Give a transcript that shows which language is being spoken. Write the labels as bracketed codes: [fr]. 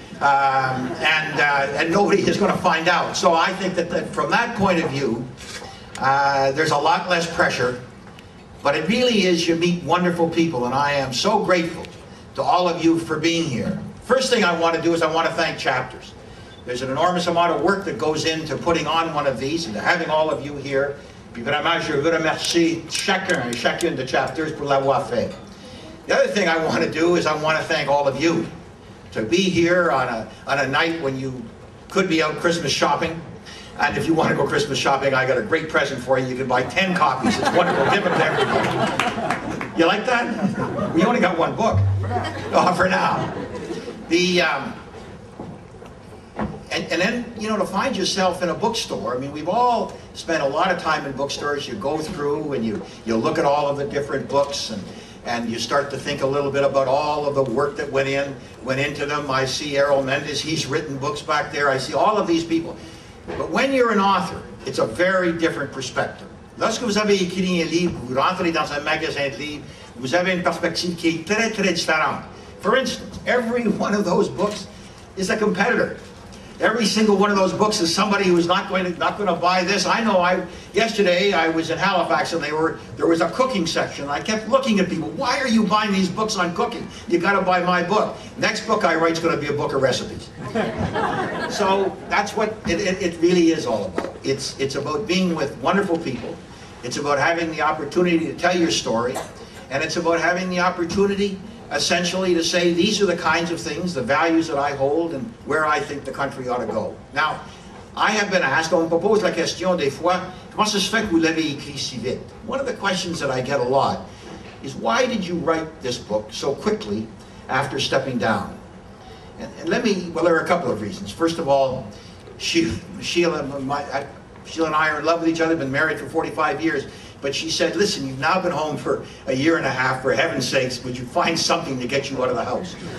[en] And nobody is going to find out. So I think that from that point of view, there's a lot less pressure. But it really is, you meet wonderful people, and I am so grateful to all of you for being here. First thing I want to do is I want to thank Chapters. There's an enormous amount of work that goes into putting on one of these and to having all of you here. [fr] Puis vraiment, je veux remercier chacun et chacune de Chapters pour l'avoir fait. [en] The other thing I want to do is I want to thank all of you to be here on a night when you could be out Christmas shopping. And if you want to go Christmas shopping, I got a great present for you. You can buy 10 copies. It's wonderful. Give them to everybody. You like that? We only got one book. Oh, for now. And then, to find yourself in a bookstore. I mean, we've all spent a lot of time in bookstores. You go through and you look at all of the different books, and you start to think a little bit about all of the work that went into them. I see Errol Mendes, he's written books back there. I see all of these people. But when you're an author, it's a very different perspective. [fr] Lorsque vous avez écrit un livre, vous rentrez dans un magasin de livres, vous avez une perspective qui est très, très différente. [en] For instance, every one of those books is a competitor. Every single one of those books is somebody who's not going to buy this. I know. Yesterday I was in Halifax, and there was a cooking section. I kept looking at people. Why are you buying these books on cooking? You got to buy my book. Next book I write is going to be a book of recipes. So that's what it really is all about. It's about being with wonderful people. It's about having the opportunity to tell your story, and it's about having the opportunity, essentially, to say these are the kinds of things, the values that I hold, and where I think the country ought to go. Now, I have been asked, [fr] on me pose la question des fois, comment ça se fait que vous l'avez écrit si vite? [en] One of the questions that I get a lot is, why did you write this book so quickly after stepping down? And well, there are a couple of reasons. First of all, Sheila and I are in love with each other, been married for 45 years. But she said, listen, you've now been home for a year and a half, for heaven's sakes, would you find something to get you out of the house?